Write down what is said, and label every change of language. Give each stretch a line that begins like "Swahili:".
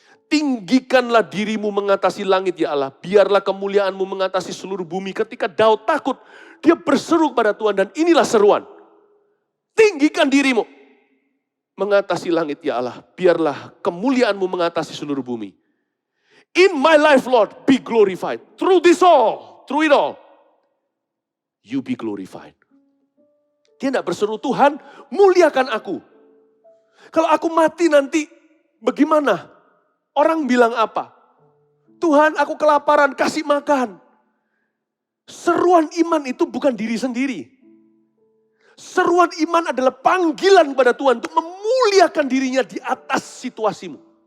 Indonesian: Tinggikanlah dirimu mengatasi langit ya Allah. Biarlah kemuliaanmu mengatasi seluruh bumi. Ketika Daud takut, dia berseru kepada Tuhan. Dan inilah seruan. Tinggikan dirimu mengatasi langit ya Allah. Biarlah kemuliaanmu mengatasi seluruh bumi.
English: In my life Lord, be glorified. Through this all, through it all, you be glorified.
Indonesian: Dia tidak berseru, Tuhan muliakan aku. Kalau aku mati nanti bagaimana? Orang bilang apa? Tuhan aku kelaparan, kasih makan. Seruan iman itu bukan diri sendiri. Seruan iman adalah panggilan kepada Tuhan untuk memuliakan dirinya di atas situasimu.